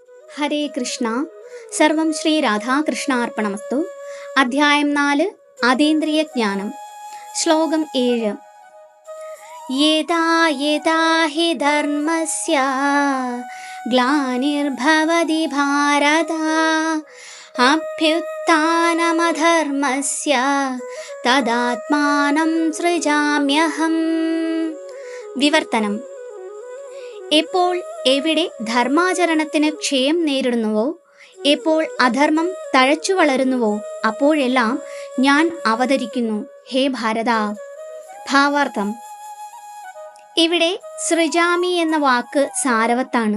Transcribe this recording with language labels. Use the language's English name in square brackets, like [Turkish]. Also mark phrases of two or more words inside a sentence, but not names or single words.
[Sanskrit] ഹരേ കൃഷ്ണ. സർവം ശ്രീ രാധാകൃഷ്ണാർപ്പണമസ്തു. [Malayalam] അധ്യായം 4 അതീന്ദ്രിയ ജ്ഞാനം. ശ്ലോകം 7. [Sanskrit] യഥാ യഥാ ഹി ധർമ്മസ്യ ഗ്ലാനിർഭവതി ഭാരത അഭ്യുത്ഥാനമധർമ്മസ്യ തദാത്മാനം സൃജാമ്യഹം. [Malayalam] വിവർത്തനം. എപ്പോൾ എവിടെ ധർമാചരണത്തിന് ക്ഷയം നേരിടുന്നുവോ, എപ്പോൾ അധർമ്മം തഴച്ചു വളരുന്നുവോ, അപ്പോഴെല്ലാം ഞാൻ അവതരിക്കുന്നു, ഹേ ഭാരത. ഭാവാർത്ഥം. ഇവിടെ സൃജാമി എന്ന വാക്ക് സാരവത്താണ്.